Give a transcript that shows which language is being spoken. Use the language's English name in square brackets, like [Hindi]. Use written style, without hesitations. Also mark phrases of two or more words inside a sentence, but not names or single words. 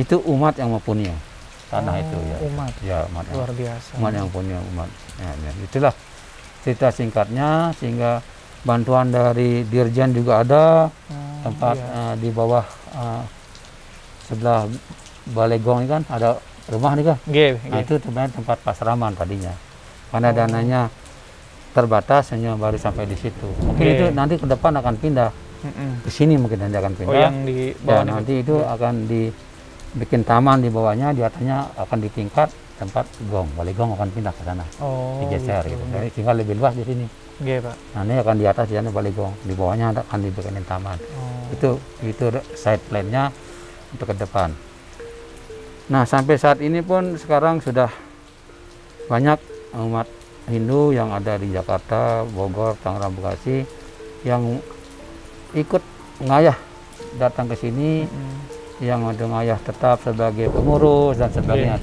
[Indonesian] Itu umat yang mempunyai tanah itu ya. Umat. Ya, umat yang, Luar biasa. umat yang punya umat. Ya. Itulah cerita singkatnya, sehingga bantuan dari Dirjen juga ada, tempat iya. di bawah sebelah Balai Gong ini kan ada rumah nih kan. Nggih, Nah, nggih. itu sebenarnya tempat pasraman tadinya. Karena dananya terbatas, hanya baru sampai di situ. Mungkin Oke. itu nanti ke depan akan pindah ke sini, mungkin nanti akan pindah. Oh, yang di Ya, bawah nanti itu akan dibikin taman di bawahnya, di atasnya akan ditingkat tempat gong. Balai Gong akan pindah ke sana, Oh, digeser gitu. gitu. Jadi tinggal lebih luas di sini. Nggih, Pak. Nah, ini akan di atas di sana Balai Gong, di bawahnya akan dibikinin taman. Oh. Itu [English] side plan- [Indonesian] nya untuk ke depan. Nah, sampai saat ini pun sekarang sudah banyak umat Hindu yang ada di Jakarta, Bogor, Tangerang, Bekasi yang ikut ngayah datang ke sini, yang ada ngayah tetap sebagai pengurus dan sebagainya.